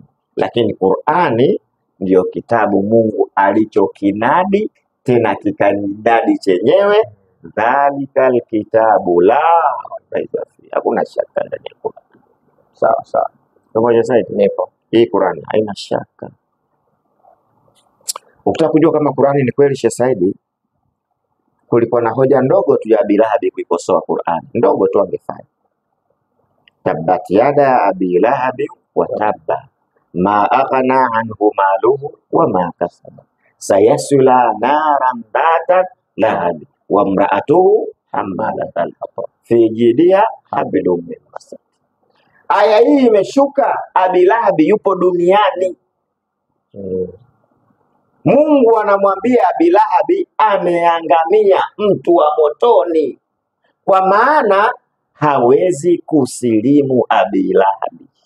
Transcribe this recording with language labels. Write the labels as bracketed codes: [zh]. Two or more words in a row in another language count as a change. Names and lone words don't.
[sw] Lakini Qur'ani ndio kitabu Mungu alichokinadi, tena kikanidadi chenyewe, [ar] ذلك الكتاب لا ريب فيه. [sw] Hakuna shaka ndani ya Qur'an. Sawa. Pamoja sasa nipo. Hii Qur'ani haina shaka. Ukitaka kujua kama Qur'ani ni kweli Sheikh Said, kulikuwa na hoja ndogo tu ya Abi Lahab kuikosoa Qur'an, ndogo tu angefanya. [ar] تبت يدا أبي لهب وتب ما أغنى عنه ماله وما كسب سيصلى نارا ذات لهب وامرأته حمالة الحطب في جيدها حبل من مسد. [sw] Aya hii imeshuka, Abi Lahab yupo duniani. Mungu anamwambia Abi Lahab ameangamia, mtu wa motoni, kwa maana hawezi kusilimu Abi Lahabi.